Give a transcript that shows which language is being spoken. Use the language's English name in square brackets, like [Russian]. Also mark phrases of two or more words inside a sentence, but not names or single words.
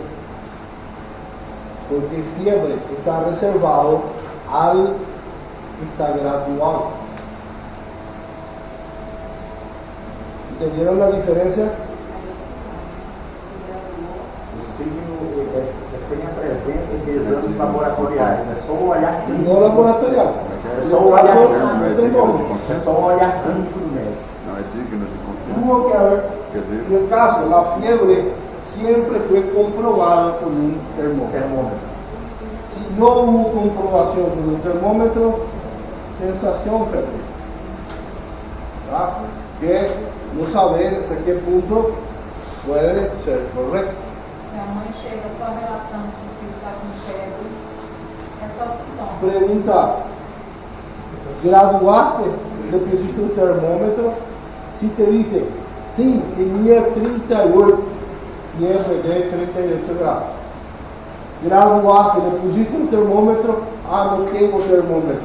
[Spanish] Porque fiebre está reservado al que está graduado. ¿Entendieron la diferencia? [Portuguese] signo é sem a presença de exames laboratoriais, é só o olhar clínico. [Spanish] No laboratorial. [Portuguese] É só o olhar [Spanish] No termômetro. [Portuguese] É só o olhar clínico do médico. Não é digno de confiança. [Spanish] Tuvo que haber, [Portuguese] Quer dizer, [Spanish] en el caso, la fiebre siempre fue comprobada con un termómetro. [Portuguese] Termômetro. [Spanish] Si no hubo comprobación con un termómetro, sensación febril. ¿Verdad? Que no saber hasta qué punto puede ser correcto. [Portuguese] Se a mãe chega só relatando que o filho está com febre, é só sintoma. [Spanish] Pregunta, ¿graduaste? Le pusiste un termómetro. Si te dice, sí, tenía 38, fiebre de 38 grados. Graduaste, le pusiste un termómetro, no tengo termómetro.